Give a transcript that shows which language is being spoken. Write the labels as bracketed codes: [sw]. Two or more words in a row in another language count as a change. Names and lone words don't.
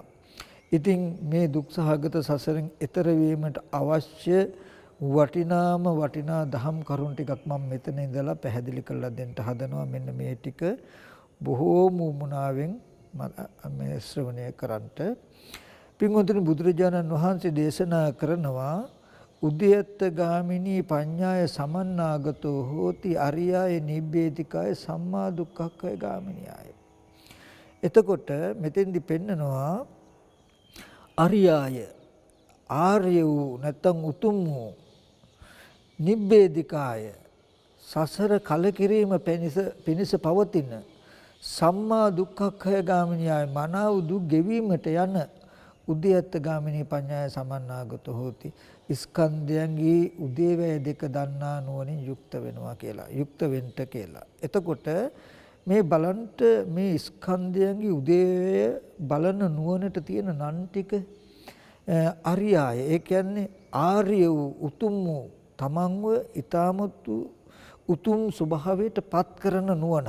[si] ඉතින් මේ දුක්සහගත සසරෙන් එතර වීමට අවශ්‍ය වටිනා දහම් කරුණු ටිකක් මම මෙතන ඉඳලා පැහැදිලි කරලා දෙන්න හදනවා. මෙන්න මේ ටික බොහෝම උමනාවෙන් මේ ශ්‍රවණය කරන්ට. පින්වතුනි බුදුරජාණන් වහන්සේ දේශනා කරනවා [pi] උද්‍යත්ත ගාමිනී පඤ්ඤාය සමන්නාගතෝ හෝති අරියාය නිබ්බේධිකාය සම්මා දුක්ඛක්ඛය ගාමිනියාය. [si] එතකොට මෙතෙන්දි පෙන්නනවා අරියාය ආර්ය වූ නැත්නම් උතුම් වූ නිබ්බේධිකාය සසර කලකිරීම පිණිස පවතින [pi] සම්මා දුක්ඛක්ඛය ගාමිනියාය [si] මනාව දුක් ගෙවීමට යන [pi] උද්‍යත්ත ගාමිනී පඤ්ඤාය සමන්නාගතෝ හෝති [si] ස්කන්ධයන්ගේ උදේවැය දෙක දන්නා නුවණින් යුක්ත වෙනවා කියලා. යුක්ත වෙන්න කියලා. එතකොට මේ බලන්ට මේ ස්කන්ධයන්ගේ උදේවැය බලන නුවණට තියෙන නන් ටික අරියාය. ඒ කියන්නේ ආර්ය වූ උතුම් වූ තමන්ව ඊ타මත් උතුම් ස්වභාවයට පත් කරන නුවණ.